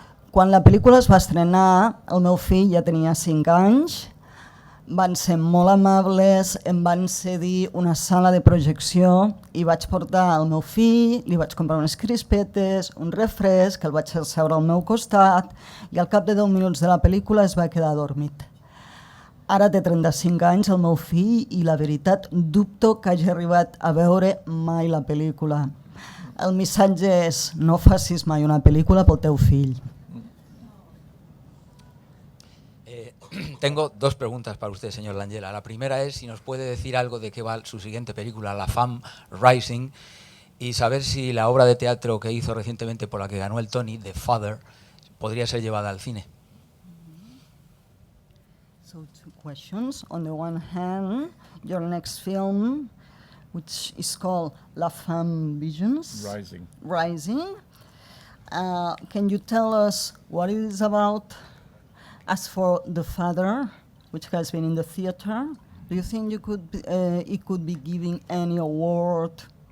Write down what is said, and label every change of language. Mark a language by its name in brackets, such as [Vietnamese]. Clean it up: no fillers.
[Catalan] Quan la pel·lícula es va estrenar, el meu fill ja tenia 5 anys, van ser molt amables, em van cedir una sala de projecció i vaig portar el meu fill, li vaig comprar unes crispetes, un refresc, el vaig asseure al meu costat i al cap de 10 minuts de la pel·lícula es va quedar adormit. Ara té 35 anys el meu fill i la veritat dubto que hagi arribat a veure mai la pel·lícula. El missatge és no facis mai una pel·lícula pel teu fill. [Spanish] Tengo 2 preguntas para usted, señor Langella. La primera es si nos puede decir algo de qué va su siguiente película, La Femme Rising, y saber si la obra de teatro que hizo recientemente por la que ganó el Tony, The Father, podría ser llevada al cine. [English] So 2 questions. On the one hand, your next film, which is called La Femme Rising. Can you tell us what it is about? As for The Father, which has been in the theater, do you think it could be giving any award?